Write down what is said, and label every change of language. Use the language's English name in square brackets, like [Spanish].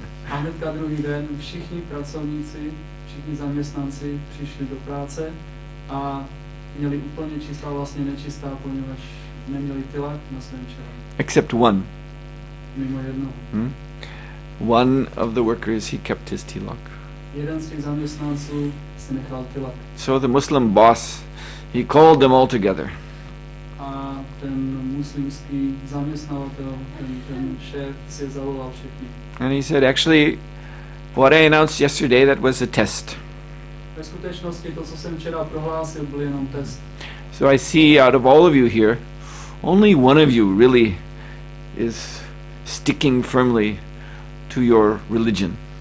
[Czech] A hnedka druhý den všichni pracovníci, všichni zaměstnanci přišli do práce a měli úplně čistá, vlastně nečistá, poněvadž neměli tilak na svém čele. [English] Except one. [Czech] Mimo jednoho. [English] One of the workers, he kept his tilak. [Czech] Jeden z těch zaměstnanců si nechal tilak. [English] So the Muslim boss, he called them all together. [Czech] A ten muslimský zaměstnavatel, ten šéf si je zavolal všechny. [English] And he said, actually, what I announced yesterday, that was a test. [Czech] Ve skutečnosti to, co jsem včera prohlásil, byl jenom test. [English] So I see out of all of you here, only one of you really is sticking firmly to your religion.